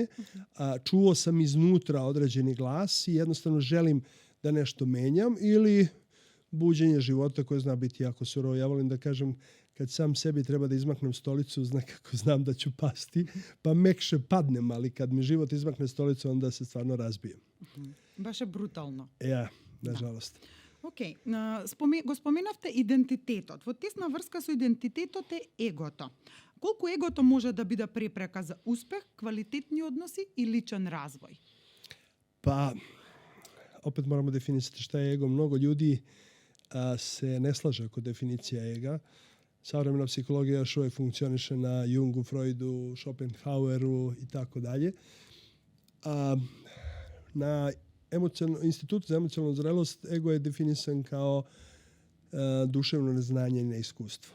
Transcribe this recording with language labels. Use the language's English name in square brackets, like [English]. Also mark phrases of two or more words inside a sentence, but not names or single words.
[Serbian] Čuo sam iznutra određeni glas i jednostavno želim da nešto menjam, ili buđenje života koje zna biti jako surovo. Ja volim da kažem, kad sam sebi treba da izmaknem stolicu, nekako znam da ću pasti, pa mekše padnem, ali kad mi život izmakne stolicu, onda se stvarno razbijem. Baš je brutalno. Ja, nažalost. [Macedonian] Океј, го споменавте идентитетот. Во тесна врска со идентитетот е егото. Колку егото може да биде препрека за успех, квалитетни односи и личен развој? [Serbian] Pa, opet moramo definisati šta je ego. Mnogo ljudi se ne slaže oko definicija ega. Savremena psihologija još uvijek funkcioniše na Jungu, Freudu, Schopenhaueru i tako dalje. Na Institutu za emocionalnu zrelost ego je definisan kao duševno neznanje i neiskustvo.